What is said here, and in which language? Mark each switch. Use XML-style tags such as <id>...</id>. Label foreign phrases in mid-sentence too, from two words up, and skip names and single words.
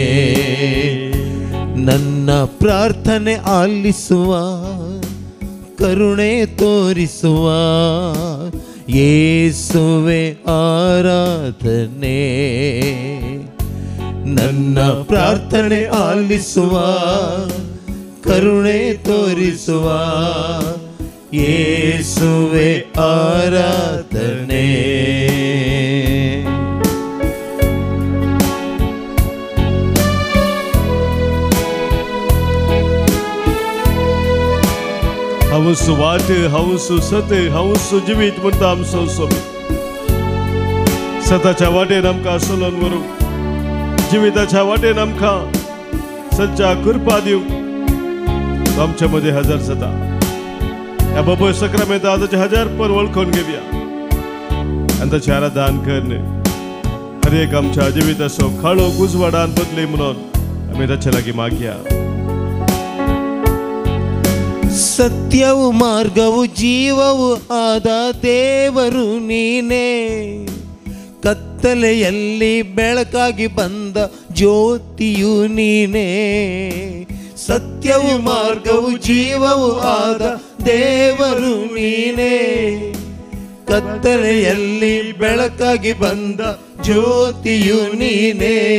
<kn>ನನ್ನ ಪ್ರಾರ್ಥನೆ ಆಲಿಸುವ, ಕರುಣೆ ತೋರಿಸುವ ಯೇಸುವೆ ಆರಾಧನೆ. ನನ್ನ ಪ್ರಾರ್ಥನೆ ಆಲಿಸುವ, ಕರುಣೆ ತೋರಿಸುವ ಯೇಸುವೆ ಆರಾಧನೆ.</kn> <kok>हवसु वाट हवसु सत हवसु जिवीत म्हणटा आमचो स्वामी. सताच्या वाटेन आमकां चलोन व्हरूंक, जिविताच्या वाटेन आमकां सच्चा कृपा दिवंक तो आमचे मदीं हजर जाता. ह्या बाबा सक्रामेंतान ताचे हजार पर वळखून घेवया आनी ताचें आराधन करन. हर एक आमच्या जिविताचो खाळो उजवाडान बदली म्हणून आमी ताचे लागीं मागया.</kok> <kn>ಸತ್ಯವು ಮಾರ್ಗವು ಜೀವವು ಆದ ದೇವರು ನೀನೇ, ಕತ್ತಲೆಯಲ್ಲಿ ಬೆಳಕಾಗಿ ಬಂದ ಜ್ಯೋತಿಯು ನೀನೇ. ಸತ್ಯವು ಮಾರ್ಗವು ಜೀವವು ಆದ ದೇವರು ನೀನೇ, ಕತ್ತಲೆಯಲ್ಲಿ ಬೆಳಕಾಗಿ ಬಂದ ಜ್ಯೋತಿಯು ನೀನೇ.</kn>